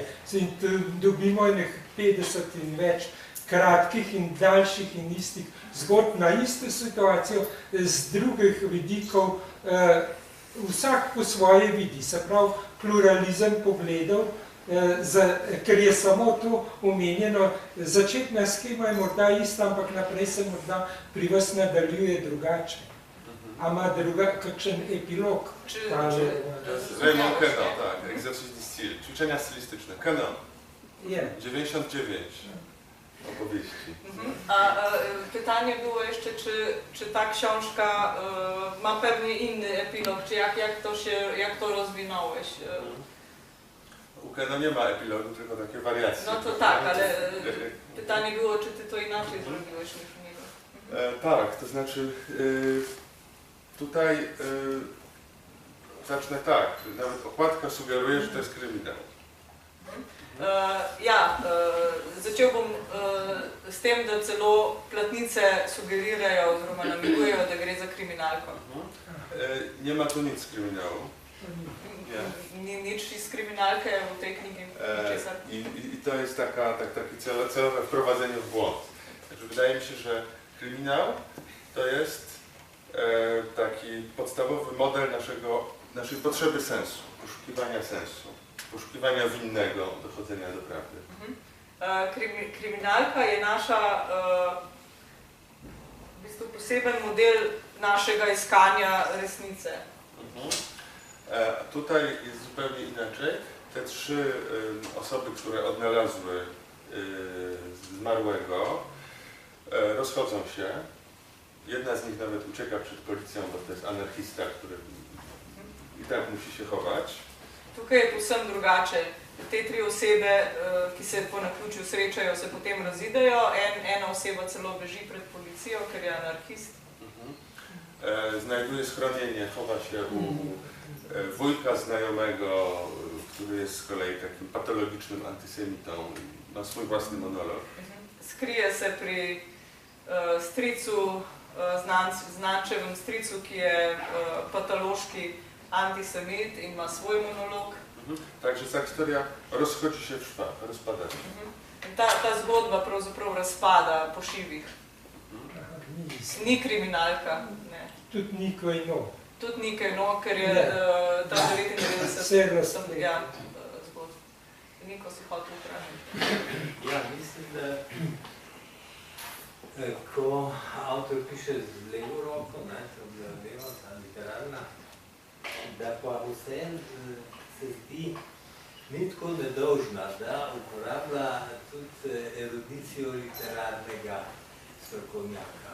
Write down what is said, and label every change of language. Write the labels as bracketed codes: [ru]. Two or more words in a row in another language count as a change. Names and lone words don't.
[sl] In dobimo nekaj 50 in več kratkih in daljših in istih zgodb na isto situacijo z drugih vidikov, vsak po svoje vidi, se pravi pluralizem pogledov, ker je samo to omenjeno, začetna skema je morda ista, ampak naprej se morda pri vas nadaljuje drugače. A ima kakšen epilog? [pl] Raymond Quenon, tak, Exercice du style, ćwiczenia stylistyczne. Quenon, 99 opowieści. Pytanie było jeszcze, czy ta książka ma pewnie inny epilog, czy jak to rozwinąłeś? U Quenon nie ma epilogu, tylko takie wariacje. No to tak, ale pytanie było, czy ty to inaczej zrobiłeś niż u niego? Tak, to znaczy tutaj zacznę tak, nawet okładka sugeruje, że to jest kryminał. [sl] Začel bom s tem, da celo platnice sugerirajo oziroma namigujejo, da gre za kriminalko. [pl] Nie ma tu nic z kryminału. Nic z kriminalke w tej knigi. I to jest takie celowe wprowadzenie w błąd. Znaczy, wydaje mi się, że kryminał to jest taki podstawowy model naszej potrzeby sensu, poszukiwania sensu, poszukiwania winnego, dochodzenia do prawdy. [sl] Kriminalka je nasza, w bistvu poseben model naszego iskania resnice. [pl] Tutaj jest zupełnie inaczej. Te trzy osoby, które odnalazły zmarłego, rozchodzą się. Jedna z nich nawet ucieka przed policją, bo to jest anarchista, który i tak musi się chować. [sl] Tukaj je povsem drugače. Te tri osebe, ki se po naključju srečajo, se potem razidejo. Ena oseba celo beži pred policijo, ker je anarchist. [pl] Znajduje schronienie, chowa się u wujka znajomego, który jest z kolei takim patologicznym antysemitą, ma swój własny monolog. [sl] Skrije se pri stricu, znančevem stricu, ki je patološki antisemit in ma svoj monolog. [pl] Także ta historia rozchodzi się w szwach, rozpada się. [sl] Ta zgodba pravzaprav razpada po šivih. Ni kriminalka. Tudi ni Queino. Tudi ni Queino, ker je ta 99 zgodb. neko si hotel vprašati. Ja, mislim, da ko avtor piše z levo roko, leva, ta literarna, da pa vseeno se zdi ni tako nedolžna, da uporablja tudi erudicijo literarnega strokovnjaka.